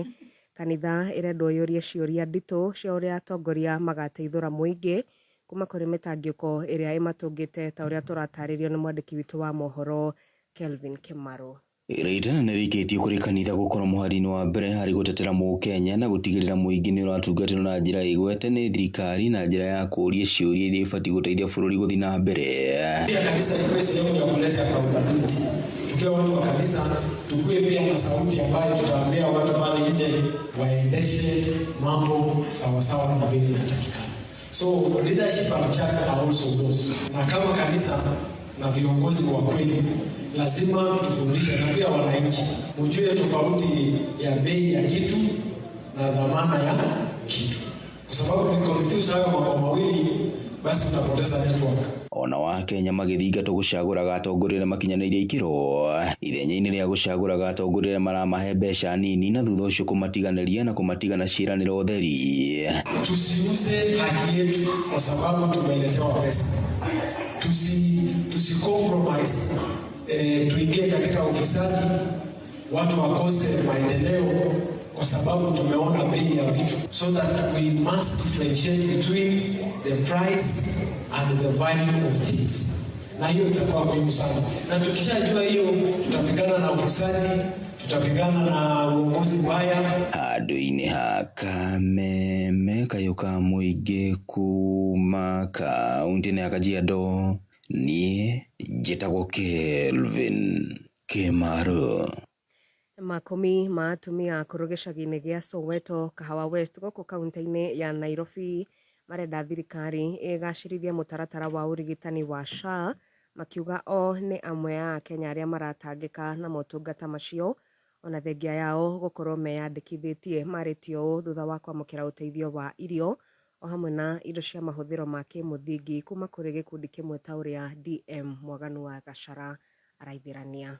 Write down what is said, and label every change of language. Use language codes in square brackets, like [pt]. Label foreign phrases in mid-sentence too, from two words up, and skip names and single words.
[ki] Kanitha ĩrendwo yũrie ciũria nditũ cia ũrĩa atongoria magateithũra mũingĩ kuma kũrĩ mĩtangĩko ĩrĩa ĩmatũngĩte ta ũrĩa tũratarĩrio nĩ mwandĩki witũ wa mohoro Kelvin Kimaro. Iraitana nĩ rĩkĩtio kũrĩ kanitha gũkorwo mũhari-inĩ wa mbere harĩ gũtetera Mũkenya na gũtigĩrĩra mũingĩ nĩ ũratungatĩrwo na njĩra ĩgwete nĩ thirikari na njĩra ya kũũria ciũria iria ibatiĩ gũteithia bũrũri gũthiĩ na mbere. [sw] Pia kanisa ni sehemu ya kuleta accountability. Tukiwa watu wa kanisa tukue pia na sauti ambayo tutaambia watu pale nje waendeshe mambo sawa sawa na vile inatakikana. [en] So leadership and church are also those. [sw] Na kama kanisa na viongozi wa kweli lazima tufundishe na pia wananchi ujue tofauti ya bei ya kitu na dhamana ya kitu, kwa sababu ni confuse hayo mambo mawili basi tutapoteza network. [ki] Ona wa Kenya magĩthingatwo gũcagũraga atongoria makinyanĩirie ikĩro ithenya-inĩ rĩa gũcagũraga atongoria maramahe mbeca nini na thutha ũcio kũmatiganĩria na kũmatigana ciĩranĩro theri. [sw] Tusiuze haki yetu kwa sababu tumeletewa pesa. Tusi compromise tuingie katika ufisadi, watu wakose maendeleo kwa sababu tumeona bei ya vitu. [en] So that we must differentiate between the price and the value of things. [sw] Na hiyo itakuwa muhimu sana. Na tukishajua hiyo tutapigana na ufisadi, tutapigana na uongozi mbaya. [ki] Handũ-inĩ ha kameme kayũka mũingĩ kuma kaunti-inĩ ya Kajiado niĩ njĩtagwo Kelvin Kimaro. Makumi ma atumia akũrũ gĩcagi-inĩ gĩa Soweto Kahawa West gũkũ kaunti-inĩ ya Nairobi marenda thirikari ĩgacĩrithie mũtaratara wa ũrigitani wa SHA makiuga o nĩ amwe a Kenya arĩa maratangĩka na motungata macio ona thengia yao gũkorwo meyandĩkithĩtie marĩtio thutha wa kwamũkĩra ũteithio wa irio o hamwe na indo cia mahũthĩro ma kĩmũthingi kuma kũrĩ gĩkundi kĩmwe ta ũrĩa DM Mwaganu wa Gacara araithĩrania.